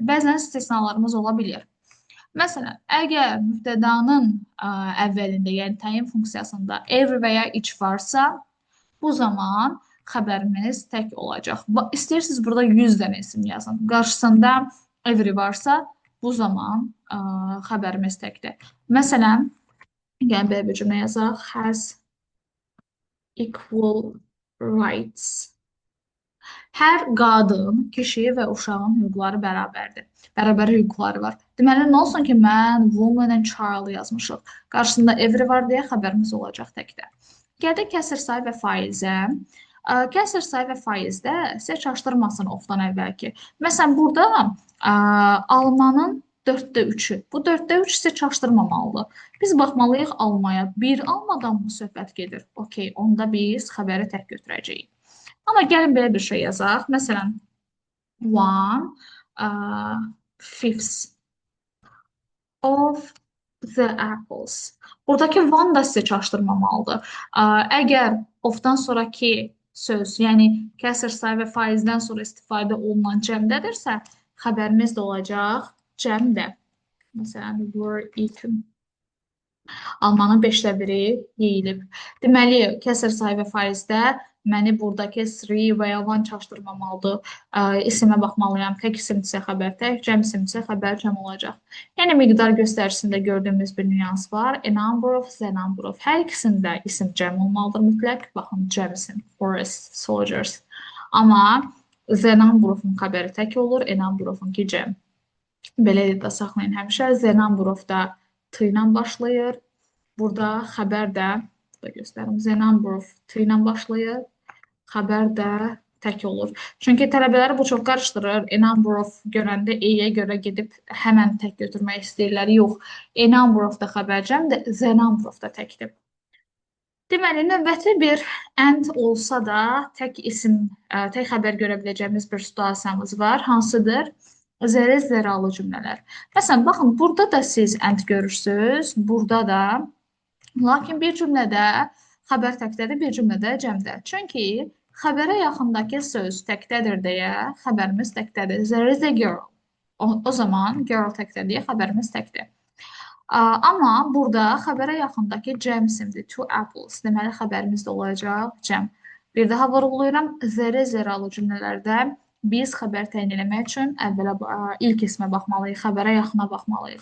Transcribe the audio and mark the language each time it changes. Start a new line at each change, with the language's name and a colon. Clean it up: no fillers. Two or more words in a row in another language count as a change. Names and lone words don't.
Azerbaijani: Bəzən istisnalarımız ola bilir. Məsələn, əgər mübtədanın əvvəlində, yəni təyin funksiyasında every və ya each varsa, bu zaman xəbərimiz tək olacaq. İstəyirsiniz burada 100 dənə isim yazın. Qarşısında every varsa, bu zaman xəbərimiz təkdir. Məsələn, gəlin belə bir cümlə yazaq.
English: Has equal rights.
Azerbaijani: Hər qadın, kişi və uşağın hüquqları bərabərdir. Bərabər hüquqları var. Deməli, nə olsun ki, mən
English: woman and child
Azerbaijani: yazmışıq. Qarşısında every var deyə xəbərimiz olacaq təkdə. Gəldik kəsr sayı və faizə. Kəsr sayı və faizdə sizə çaşdırmasın ofdan əvvəlki. Məsələn, burada almanın 4də 3-ü. Bu 4də 3 sizə çaşdırmamalıdır. Biz baxmalıyıq almaya. Bir almadan mı söhbət gedir? Okey, onda biz xəbəri tək götürəcəyik. Amma gəlin belə bir şey yazaq. Məsələn,
English: one fifth of the apples.
Azerbaijani: Buradakı one da sizə çaşdırmamalıdır. Əgər ofdan sonraki söz, yəni kəsr sayı və faizdən sonra istifadə olunan cəmdədirsə, xəbərimiz də olacaq cəmdə. Məsələn,
English: were eaten.
Azerbaijani: Almanın 5də biri yeyilib. Deməli, kəsr sayı və faizdə məni buradakı 3 və ya 1 çaşdırmamalıdır. İsimə baxmalıyam. Tək isimdirsə xəbər tək, cəm isimdirsə xəbər cəm olacaq. Yəni miqdar göstəricisində gördüyümüz bir nüans var.
English: A number of, the number of.
Azerbaijani: Hər ikisində isim cəm olmalıdır mütləq. Baxın, cəm isim.
English: Forest, soldiers.
Azerbaijani: Amma
English: the number of-
Azerbaijani: un xəbəri tək olur.
English: A number of-
Azerbaijani: un ki cəm. Belə də saxlayın həmişə.
English: The number of
Azerbaijani: da t ilə başlayır. Burada xəbər də, burada göstərim,
English: the number of
Azerbaijani: t ilə başlayır. Xəbər də tək olur. Çünki tələbələri bu çox qarışdırır.
English: A number of
Azerbaijani: görəndə E-yə görə gedib həmən tək götürmək istəyirlər. Yox,
English: a number of
Azerbaijani: da xəbərcəm də
English: the number of
Azerbaijani: da təkdir. Deməli, növbəti bir and olsa da tək isim, tək xəbər görə biləcəyimiz bir situasiyamız var. Hansıdır? Zərə zəralı cümlələr. Məsələn, baxın, burada da siz and görürsünüz, burada da. Lakin bir cümlədə xəbər təkdədir, bir cümlədə cəmdə. Çünki xəbərə yaxındakı söz təkdədir deyə xəbərimiz təkdədir.
English: There is a girl.
Azerbaijani: O zaman girl təkdədir deyə xəbərimiz təkdir. Amma burada xəbərə yaxındakı cəm isimdir.
English: Two apples.
Azerbaijani: Deməli, xəbərimiz də olacaq cəm. Bir daha vurğulayıram. Zərə zəralı cümlələrdə biz xəbər təyin eləmək üçün əvvələ ilk ismə baxmalıyıq, xəbərə yaxına baxmalıyıq.